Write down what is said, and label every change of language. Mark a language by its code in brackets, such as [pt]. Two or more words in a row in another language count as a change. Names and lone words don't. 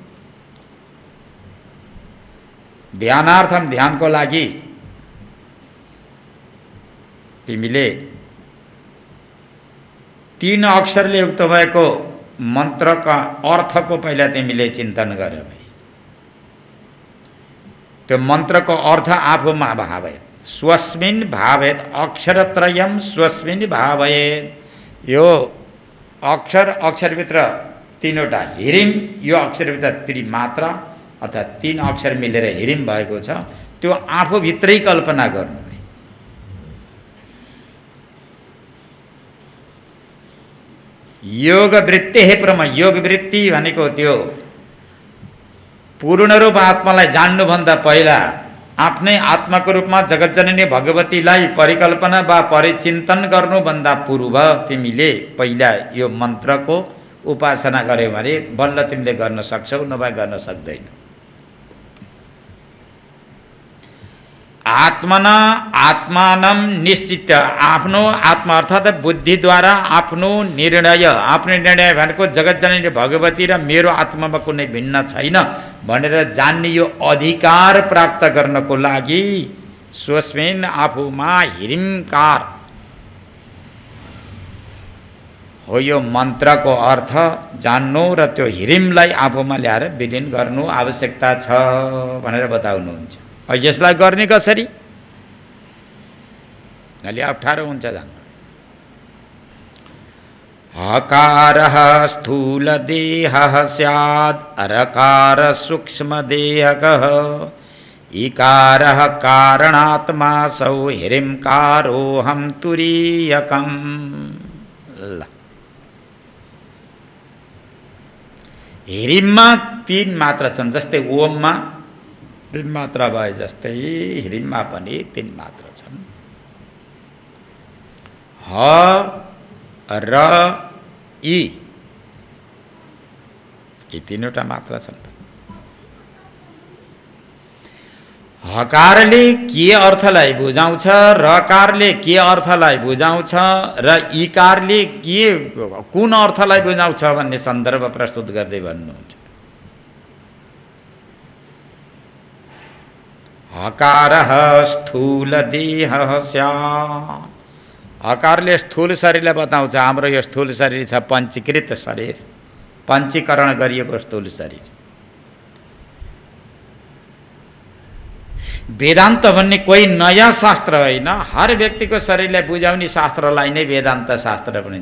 [ne] ध्यानार्थम, ध्यानको लागि तिमीले 3 अक्षरले युक्त भएको मन्त्रका अर्थको पहिला तिमीले चिन्तन गर। त्यो मन्त्रको अर्थ आफूमा [sa] भावयत्, स्वस्मिन् भावयत् अक्षरत्रयम् स्वस्मिन् भावयत्। [ne] यो अक्षरभित्र 3वटा ह्रीं, यो अक्षरभित्र त्रिमात्रा अर्थात् 3 अक्षर मिलेर ह्रीं भएको छ। त्यो आफूभित्रै कल्पना गर्नु। [sa] योग वृत्ति है प्रमा, [ne] योग वृत्ति भनेको त्यो पूर्ण रूप आत्मालाई जान्नुभन्दा पहिला आफ्नै आत्माको रूपमा जगतजननी भगवतीलाई परिकल्पना वा परिचिन्तन गर्नुभन्दा पूर्व तिमीले पहिला यो मन्त्रको उपासना गर्यौ भने बल्ल तिमीले गर्न सक्छौ, नभए गर्न सक्दैनौ। [sa] आत्मना आत्मानं निश्चित, [ne] आफ्नो आत्मा अर्थात् बुद्धिद्वारा आफ्नो निर्णय भनेको जगतजननी भगवती र मेरो आत्मामा कुनै भिन्न छैन भनेर जान्ने यो अधिकार प्राप्त गर्नको लागि स्वस्मिन् आफूमा ह्रींकार हो यो मन्त्रको अर्थ जान्नु र त्यो ह्रींलाई आफूमा ल्याएर विलीन गर्नु आवश्यकता छ भनेर बताउनुहुन्छ। यसलाई गर्ने कसरी? अलि अप्ठ्यारो हुन्छ जान्नु। [sa] हकारः स्थूलदेहः स्यात्, अरकार सूक्ष्मदेहकः, इकारः कारणात्मा सौ ह्रींकारोऽहं तुरीयकम्। [ne] ह्रींमा 3 मात्रा छन्, जस्तै ओममा 3 मात्रा भए जस्तै ह्रींमा पनि 3 मात्रा छन्। ह र ई, यी 3वटा मात्रा छन्। हकारले के अर्थलाई बुझाउँछ, रकारले के अर्थलाई बुझाउँछ र इकारले के कुन अर्थलाई बुझाउँछ भन्ने सन्दर्भ प्रस्तुत गर्दै भन्नुहुन्छ। [sa] हकारः स्थूलदेहः स्यात्, [ne] हकारले स्थूल शरीरलाई बताउँछ। हाम्रो यो स्थूल शरीर छ पञ्चीकृत शरीर, पञ्चीकरण गरिएको स्थूल शरीर। वेदान्त भन्ने कोही नयाँ शास्त्र होइन, हर व्यक्तिको शरीरलाई बुझाउने शास्त्रलाई नै वेदान्त शास्त्र भनिन्छ।